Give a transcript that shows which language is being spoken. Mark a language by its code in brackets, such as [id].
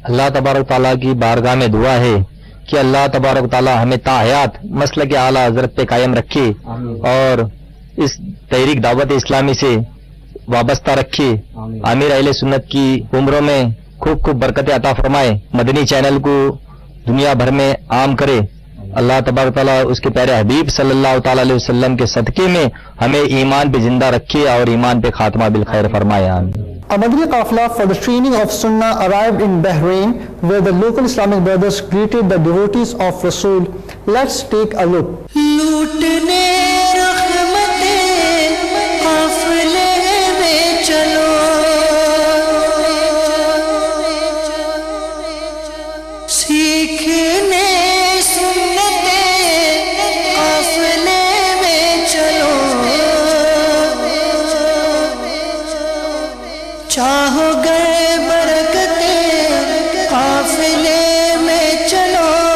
[ur] اللہ تبارک تعالیٰ کی بارگاہ میں دعا ہے کہ اللہ تبارک تعالیٰ ہمیں تا حیات مسلک اعلیٰ حضرت پہ قائم رکھے اور اس تحریک دعوت اسلامی سے وابستہ رکھے. امیر اہل سنت کی عمروں میں خوب خوب برکت عطا فرمائے. مدنی چینل کو دنیا بھر میں عام کرے. اللہ تبارک تعالیٰ اس کے پیارے حبیب صلی اللہ تعالی علیہ وسلم کے صدقے میں ہمیں ایمان پہ زندہ رکھے اور ایمان پہ خاتمہ بالخیر فرمائے. آمین. [en] A Madani Qafla for the training of Sunnah arrived in Bahrain, where the local Islamic brothers greeted the devotees of Rasul. Let's take a look. [ur] لوٹنے رحمتیں قافلے میں چلو، سیکھنے سنتیں قافلے میں چلو، چاہو گئے برکتیں قافلے میں چلو.